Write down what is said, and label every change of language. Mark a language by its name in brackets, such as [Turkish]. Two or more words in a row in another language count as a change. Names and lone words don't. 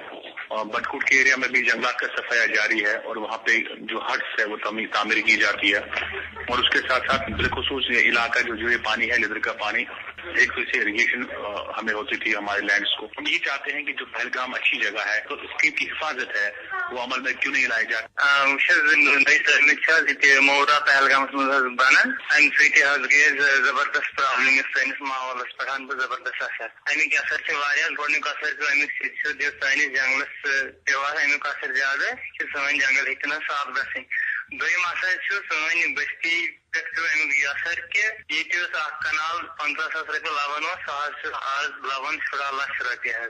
[Urdu] اور بٹکوٹ کے ایریا میں بھی جنگلات کا صفایا جاری ہے، اور وہاں پہ جو ہٹس ہے وہ تعمیر کی جاتی ہے، اور اس کے ساتھ ساتھ بالخصوص یہ علاقہ جو یہ پانی ہے لیدر کا پانی، ایک تو اسے اریگیشن ہمیں ہوتی تھی ہمارے لینڈس کو۔ ہم یہ چاہتے ہیں کہ جو پہلگام اچھی جگہ ہے تو اس کی حفاظت ہے وہ عمل میں کیوں نہیں لائی جاتی۔ [Kashmiri] مورا پہلگام بنان امہ سۭتۍ حظ گٔے زبردست پرابلم سٲنِس ماحولس پٮ۪ٹھ بہٕ زبردست اثر۔ امیُک اثر چھُ واریاہ، گۄڈنیُک اثر چھُ امیُک سیٚود یُس سٲنِس جنگلس پیوان امیُک اثر زیادٕ کہِ سٲنۍ جنگل ہیٚکہِ نہٕ صاف گژھٕنۍ۔ دوٚیِم اثر چھُ سٲنۍ بستی پٮ۪ٹھ پیوٚو امیُک یہِ اثر کہِ ییٚتہِ اوس اکھ کنال 15,000 رۄپیہِ لبان اوس، سُہ حظ چھُ آز لبان 14 لچھ رۄپیہِ حظ۔